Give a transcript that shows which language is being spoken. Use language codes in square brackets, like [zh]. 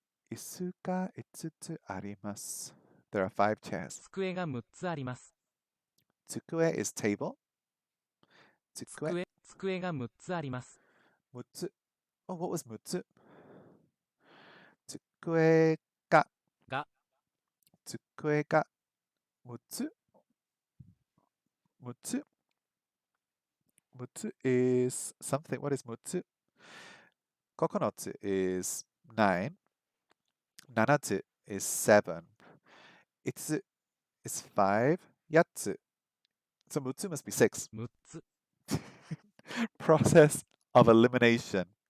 [ja] 椅子が5つあります。 [en] There are 5 chairs. [ja] 机が6つあります。 [en] 机 is table. [ja] 机が6つあります。 6つ。 [en] Oh, what was [ja] 6つ机がが机が6つ6つ6つ [en] is something. What is 6つ9つ is 9. 7つ is 7. 5つ is 5. 8つ So 6つ must be 6. [ja] 6つ [en] Process of elimination.